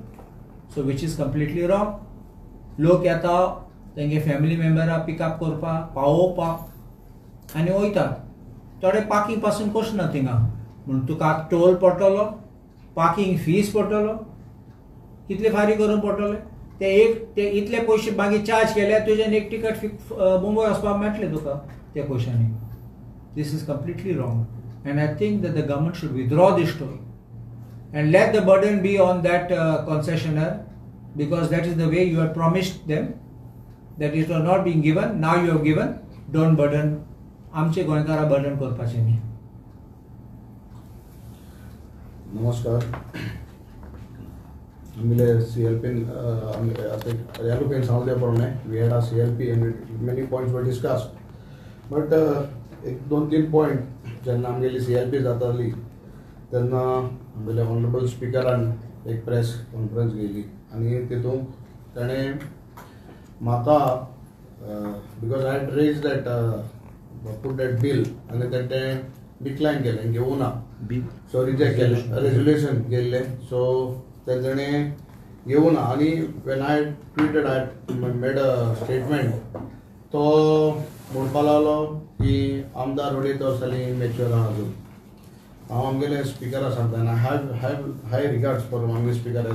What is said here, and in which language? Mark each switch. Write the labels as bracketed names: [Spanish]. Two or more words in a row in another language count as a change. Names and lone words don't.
[English] so which is completely wrong. [Konkani] लोक येता तेंगे फॅमिली मेंबरां पिकअप करपाक पावोवपाक आनी वयतात. थोडे पार्किंग पासून कशें ना थिंगा म्हणून तुका टोल पडटलो, पार्किंग फीज पडटलो. कितले फारीक करून पडटले? ते इतले पयशे मागीर चार्ज केल्यार तुजें एक टिकट मुंबय वचपाक मेळटलें तुका त्या पयशांनी. [English] this is completely wrong and I think that the government should withdraw this toll and let the burden be on that concessionaire because that is the way you had promised them that it was not being given. Now you have given. Don't burden. [Konkani] आमचे गोंयकारा बर्डन करपाचें न्ही. नमस्कार. [English] आमगे CLP Yalu can sound there for me. We had a CLP and many points were discussed. [Konkani] But एक 2-3 पॉइंट जेन्ना आमगेली CLP जाताली तेन्ना आमगेले ऑनरेबल स्पिकरान एक प्रेस कॉन्फरन्स घेयली आनी तितूंत ताणें म्हाका [English] because I had raised that put that bill and then [Konkani] डिक्लाइन केलें घेवना सो रिजेक्ट केलें रेजोल्युशन गेल्ले सो तेणे घेवना आनी [English] when I tweeted I made a statement [Konkani] तो म्हणपा लागलो की आमदार उडयत वर्सांनी मॅच्युअर आहा अजून हांव आमगेले स्पिकराक सांगता आनी [English] have high regards for [Konkani] आमगे स्पिकर